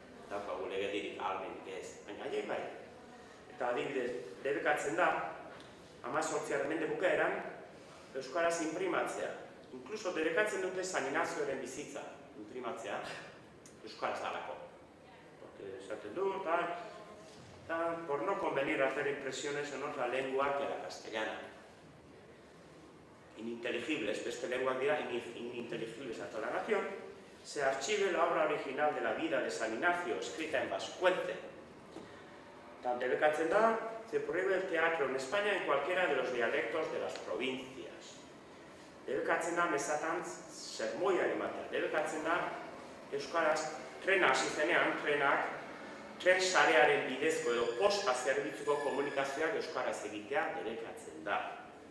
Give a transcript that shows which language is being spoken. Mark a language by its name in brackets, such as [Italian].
[Basque] Daukagu legedirik ahalmenik ez, baina haiek bai. Eta adibidez, debekatzen da, 18. mende bukaeran, euskaraz imprimatzea. Inkluso debekatzen dute San Inazioaren bizitza imprimatzea, euskaraz dalako. [Spanish] Porque [Basque] esaten du, [Spanish] por no convenir a hacer impresiones en otra lengua que la castellana. Ininteligibles, [Basque] beste lenguak dira, [Spanish] ininteligibles a toda la nación, se archive la obra original de la vida de San Ignacio, escrita en vascuence. [Basque] Debekatzen da, [Spanish] se prohíbe el teatro en España en cualquiera de los dialectos de las provincias. [Basque] Debekatzen da, mesatan, sermoia ematea. Debekatzen da, euskaraz, trena hasi zenean, tren sarearen bidezko edo posta zerbitzuko komunikazioak euskaraz egitea debekatzen da.